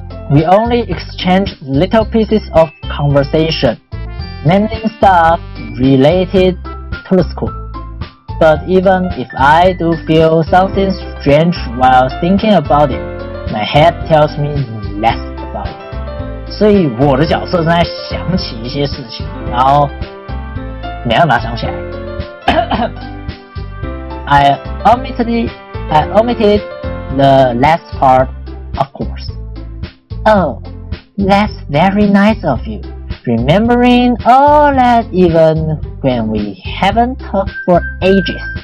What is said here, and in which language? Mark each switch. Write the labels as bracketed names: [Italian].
[English] We only exchanged little pieces of conversation, mainly stuff related to the school. But even if I do feel something strange while thinking about it, my head tells me less about it. [Chinese] 所以我的角色正在想起一些事情，然后没办法想起来。 [English] I omitted the last part, of course. Oh, that's very nice of you. Remembering all that even when we haven't talked for ages.